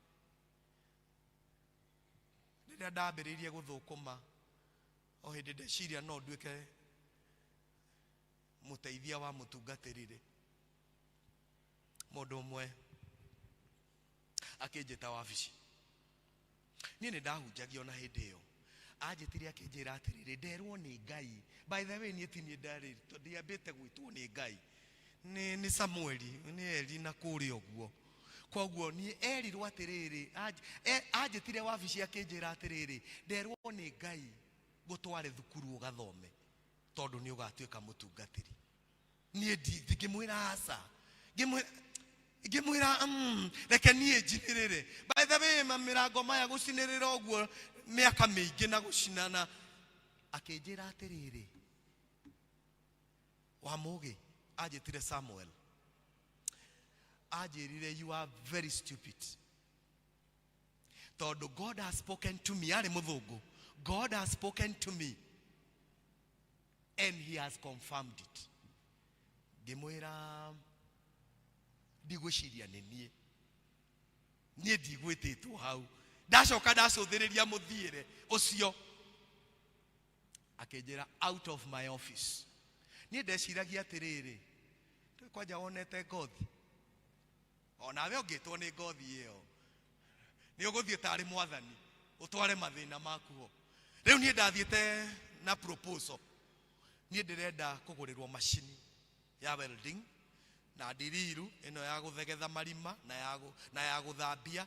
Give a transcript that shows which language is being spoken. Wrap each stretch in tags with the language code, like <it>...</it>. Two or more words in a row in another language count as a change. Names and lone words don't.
<ki>rĩrĩa ndambĩrĩirie guthukuma o hindi ndeciria no nduĩke muteithia wa mutungatiri mundu umwe akinjita wabici nie ni ndahunjagia ona hindi iyo anjitire akinjira atiriri nderwo ni Ngai</ki> <en>by the way</en> <ki>nie tinie ndari ndiambite gwitwo ni Ngai ni Samueli ni Eli na kuri oguo koguo ni erirwo atiriri anjitire wabici akinjira atiriri nderwo ni Ngai gutware thukuru ugathome tondu ni ugatuika mutungatiri nie ngimwira asa ngimwira reke nie njinirire</ki> <en>by the way</en> <ki>mamirango maya gucinirira oguo miaka mingi na gucinana akinjira atiriri wa mugi anjitire Samuel anjirire</ki> <en>you are very stupid God has spoken to me.</en> <ki>Ari muthungu.</ki> <en>God has spoken to me. And he has confirmed it.</en> <ki>Ngimwira ndigwiciria nĩ niĩ. Niĩ ndigwĩtĩtwo hau. Ndacoka ndacuthĩrĩria mũthiĩre ũcio.</ki> <en>Akĩnjĩra out of my office.</en> <ki>Niĩ ndeciragia atĩrĩrĩ. Kwanja wonete ngothi. Onawe ũngĩtwo nĩ ngothi ĩyo. Nĩ ũgũthiĩ tarĩ mwathani. Ũtware mathĩna maku ho. Rĩu niĩ ndathiĩte na proposal. Niĩ ndĩrenda kũgũrĩrwo macini ya welding na ndiriru ĩno ya gũthegetha marima na ya gũthambia.</ki>